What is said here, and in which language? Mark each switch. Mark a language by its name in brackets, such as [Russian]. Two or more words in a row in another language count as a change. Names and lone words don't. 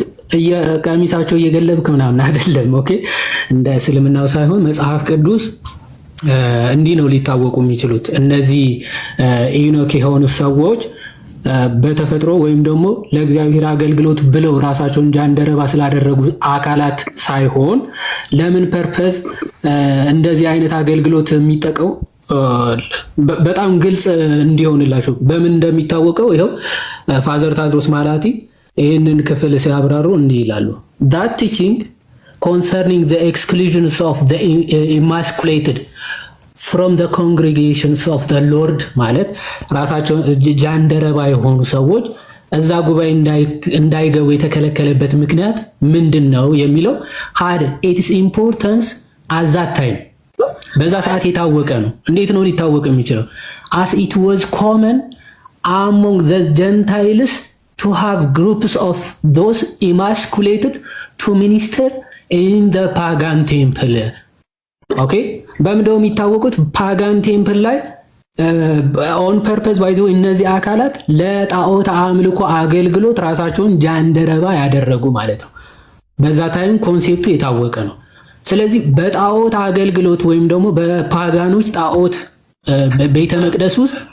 [Amharic] ቀሚሳቸው እየገለብክ ምናምን አይደለም። ኦኬ እንደ እስልምናው ሳይሆን መጽሐፍ ቅዱስ እንዲህ ነው ሊታወቁ የሚችሉት። እነዚህ ኢኖክ የሆኑ ሰዎች በተፈጥሮ ወይም ደግሞ ለእግዚአብሔር አገልግሎት ብለው ራሳቸውን ጃንደረባ ስላደረጉ አካላት ሳይሆን ለምን ፐርፐዝ እንደዚህ አይነት አገልግሎት የሚጠቀው በጣም ግልጽ እንዲሆንላችሁ በምን እንደሚታወቀው ይኸው ፋዘር ታድሮስ ማላቲ ይህንን ክፍል ሲያብራሩ እንዲህ ይላሉ። [English] that teaching concerning the exclusions of the emasculated from the congregations of the Lord [Amharic] ማለት ራሳቸው ጃንደረባ የሆኑ ሰዎች እዛ ጉባኤ እንዳይገቡ የተከለከለበት ምክንያት ምንድነው የሚለው [English] had its importance at that time [Amharic] በዛ ሰዓት የታወቀ ነው። እንዴት ነው ሊታወቅ የሚችለው? [English] as it was common among the Gentiles to have groups of those emasculated to minister in the pagan temple. [Amharic] ኦኬ በምንድነው የሚታወቁት? [English] pagan temple [Amharic] ላይ [English] on purpose [Amharic] ባይዘው እነዚህ አካላት ለጣዖት አምልኮ አገልግሎት ራሳቸውን ጃንደረባ ያደረጉ ማለት ነው። በዛ ታይም ኮንሴፕቱ የታወቀ ነው። ስለዚህ በጣዖት አገልግሎት ወይም ደግሞ በፓጋኖች ጣዖት ቤተ መቅደስ ውስጥ